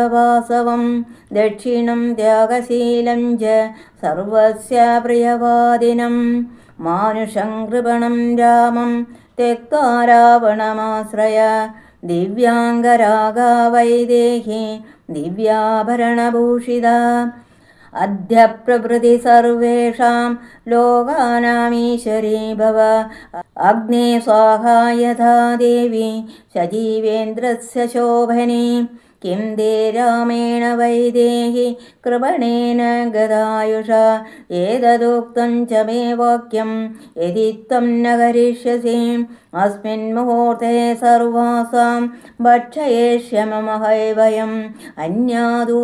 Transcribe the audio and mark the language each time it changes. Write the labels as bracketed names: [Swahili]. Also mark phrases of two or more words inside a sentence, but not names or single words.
[Sanskrit] वासवं दक्षिणं त्यागशीलं च सर्वस्य प्रियवादिनं मानुषं कृपणं रामं त्यक्त्वा रावणमाश्रय दिव्याङ्गरागा वैदेहि दिव्याभरणभूषिता अद्य प्रभृति सर्वेषां लोकानामीश्वरी भव अग्ने स्वाहा यथा देवि सजीवेन्द्रस्य शोभने किं ते रामेण वैदेहि कृपणेन गदायुषा एतदुक्तं च मे वाक्यं यदि त्वं न करिष्यसि अस्मिन् मुहूर्ते सर्वासां भक्षयिष्यामहैवयम् अन्यादो